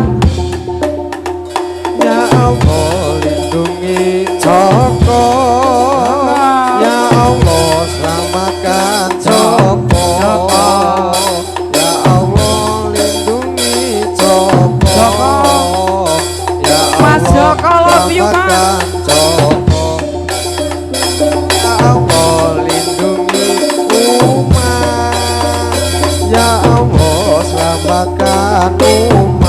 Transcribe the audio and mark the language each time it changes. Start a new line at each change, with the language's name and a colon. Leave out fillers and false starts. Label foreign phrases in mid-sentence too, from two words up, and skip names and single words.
Indonesian: ya Allah lindungi Joko ya Allah selamatkan Joko ya Allah lindungi Joko ya Mas Joko, Allah
English: love you,
Indonesian: Mas. selamatkan Joko ya Allah lindungi umat ya Allah selamatkan umat